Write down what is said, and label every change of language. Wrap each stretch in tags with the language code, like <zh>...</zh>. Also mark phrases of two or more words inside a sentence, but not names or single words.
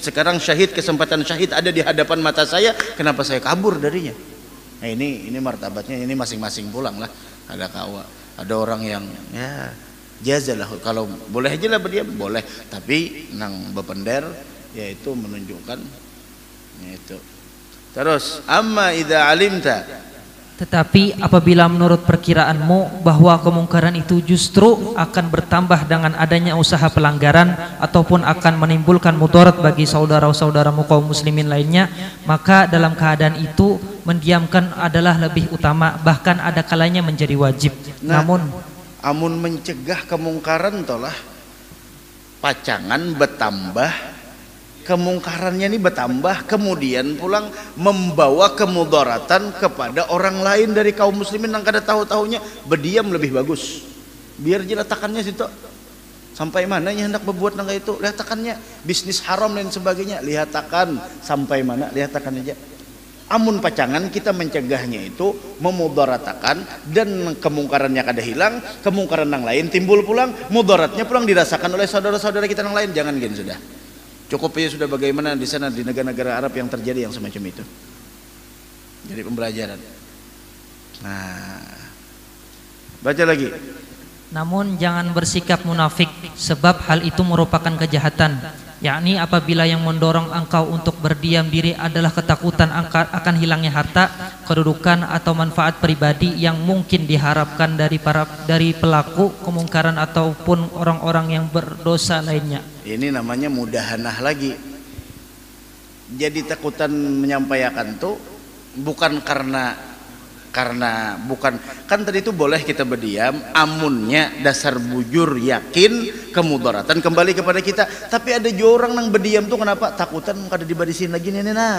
<id>Sekarang syahid, kesempatan syahid ada di hadapan mata saya, kenapa saya kabur darinya?</id> <bjn>Nah, ini martabatnya, ini masing-masing pulang lah. Ada orang yang ya jazalah, kalau boleh aja lah berdiam, boleh, tapi nang bepender yaitu menunjukkan itu.</bjn> <ar>Terus amma idza alimta,</ar> <id>tetapi apabila menurut perkiraanmu bahwa kemungkaran itu justru akan bertambah dengan adanya usaha pelanggaran ataupun akan menimbulkan mudarat bagi saudara-saudaramu kaum muslimin lainnya, maka dalam keadaan itu mendiamkan adalah lebih utama, bahkan ada kalanya menjadi wajib.</id> <bjn>Nah, amun mencegah kemungkaran tolah pacangan bertambah, kemungkarannya ini bertambah, kemudian pulang membawa kemudaratan kepada orang lain dari kaum muslimin yang kada tahu-tahunya, berdiam lebih bagus. Biar jelatakannya situ sampai mana yang hendak berbuat nang itu, lihatakannya bisnis haram dan sebagainya, lihatakan sampai mana, lihatakan aja. Amun pacangan kita mencegahnya itu memudaratakan dan kemungkarannya kada hilang, kemungkaran yang lain timbul pulang, mudaratnya pulang dirasakan oleh saudara-saudara kita yang lain. Jangan gini sudah.</bjn> <id>Cukup ya sudah bagaimana di sana di negara-negara Arab yang terjadi yang semacam itu. Jadi pembelajaran. Nah, baca lagi. Namun jangan bersikap munafik, sebab hal itu merupakan kejahatan, yakni apabila yang mendorong engkau untuk berdiam diri adalah ketakutan akan hilangnya harta, kedudukan atau manfaat pribadi yang mungkin diharapkan dari pelaku kemungkaran ataupun orang-orang yang berdosa lainnya. Ini namanya mudahanah lagi.</id> <bjn>Jadi takutan menyampaikan tuh bukan karena Karena bukan kan tadi itu boleh kita berdiam, amunnya dasar bujur yakin kemudaratan kembali kepada kita. Tapi ada juga orang nang berdiam tuh kenapa? Takutan kada dibarisin lagi nih nah.</bjn>